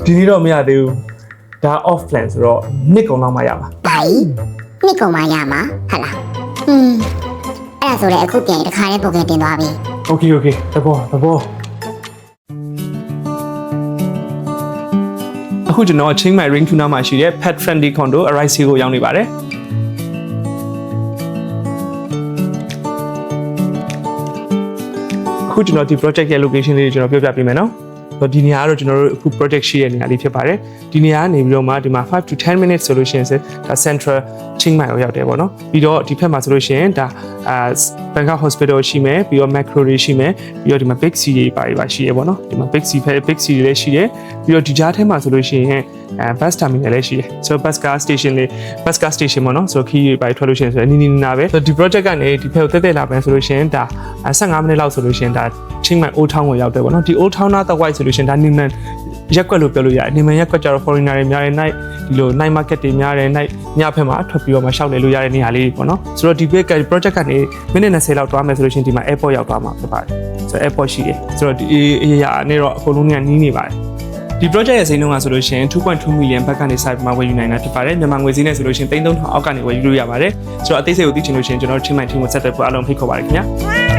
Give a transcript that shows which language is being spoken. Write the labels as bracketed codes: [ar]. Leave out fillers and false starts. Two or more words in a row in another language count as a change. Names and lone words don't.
[my] ဒီနေ့တော့မရသေးဘူးဒါ [en] off plan [my] ဆိုတော့နှစ်ကုန်လောက်မှရမှာ ဘာနှစ်ကုန်မှရမှာဟုတ်လားအဲ့ဒါဆိုလည်းအခုပြန်တစ်ခါလေးပုံကတင်သွားပြီ Okay သဘောအခုကျွန်တော် Chiang Mai Ring Tuna မှာရှိတဲ့ [en] pet friendly [my] condo Arise ကိုရောက်နေပါတယ်အခုကျွန်တော်ဒီ project ရဲ့ location လေးကိုကျွန်တော်ပြောပြပေးမယ်နော်ဒီနေရာကတော့ကျွန်တော်တို့အခု project ရှိတဲ့နေရာလေးဖြစ်ပါတယ်ဒီနေရာကနေပြီးတော့မှဒီမှာ [en] 5 to 10 minutes [my] ဆိုလို့ရှိရင်ဒါ Central Chiang Mai ကိုရောက်တယ်ပေါ့နော်ပြီးတော့ဒီဘက်မှာဆိုလို့ရှိရင်ဒါBangkok Hospital ရှိမယ်ပြီးတော့ Macro တွေရှိမယ်ပြီးတော့ဒီမှာ Big C တွေပါရှိရပေါ့နော်ဒီမှာ Big C တွေလည်းရှိတယ်ပြီးတော့ဒီကြားထဲမှာဆိုလို့ရှိရင် [en] bus terminal [my] လည်းရှိတယ်ဆိုတော့ [en] bus car station [my] ပေါ့နော်ဆိုတော့ခီးတွေပါထွက်လို့ရှိရင်ဆိုတော့နီးနာပဲဆိုတော့ဒီ project ကနေဒီဘက်ကိုတက်လာမယ်ဆိုလို့ရှိရင်ဒါ15မိနစ်လောက်ဆိုလို့ရှိရင်ဒါ Chiang Mai Old Town ကိုရောက်တယ်ပေါ့နော်ဒီ Old Town နားတော့ [en] white solution [my] ဒါနိမန်ရက်ကွက်လို့ပြောလို့ရတယ်နိမန်ရက်ကွက်ကျတော့ foreigner တွေများတယ် night ဒီလို [en] night market [my] တွေများတယ် night ညဘက်မှာထွက်ပြီးတော့မှရှောက်နေလို့ရတဲ့နေရာလေးပေါ့နော်ဆိုတော့ဒီ project ကနေမိနစ်20လောက်တွားမယ်ဆိုလို့ရှိရင်ဒီမှာ airport ရောက်သွားမှာဖြစ်ပါတယ်ဆိုတော့ airport ရှိတယ်ဆိုတော့ဒီအရာနဲ့တော့အကုန်လုံးကနီးနေပါတယ်ဒီ project ရဲ့ဈေးနှုန်းကဆိုလို့ရှိရင် 2.2 million ဘတ်ကနေ site မှာဝယ်ယူနိုင်တာဖြစ်ပါတယ်မြန်မာငွေဈေးနဲ့ဆိုလို့ရှိရင် 3,000 အောက်ကနေဝယ်ယူလို့ရပါတယ်ဆိုတော့အသေးစိတ်ကိုသိချင်လို့ရှိရင်ကျွန်တော်တို့ Chiang Mai team ကိုဆက်သွယ်ဖို့အားလုံးဖိတ်ခေါ်ပါတယ်ခင်ဗျာ